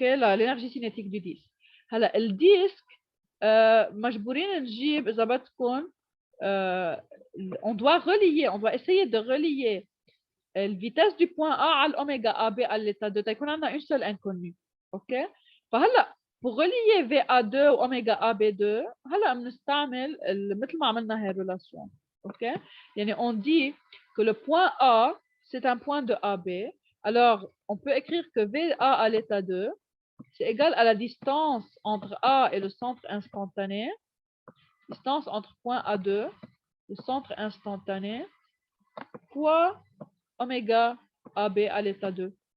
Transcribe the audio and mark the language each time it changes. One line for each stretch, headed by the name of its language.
French: L'énergie cinétique du disque.
Arabic: هلا الديسك مجبورين نجيب إذا بدكم
French: on doit essayer de relier la vitesse du point A à l'oméga AB à l'état 2. Il y a une seule inconnue. OK?
Arabic: فهلا
French: pour relier VA2
Arabic: و oméga AB2 هلا بنستعمل مثل ما عملنا هاي الريلاسيون.
French: OK? يعني on dit que le point A c'est un point de AB. Alors on peut écrire que VA à l'état 2 c'est égal à la distance entre A et le centre instantané. Distance entre point A2 le centre instantané fois oméga AB à l'état 2.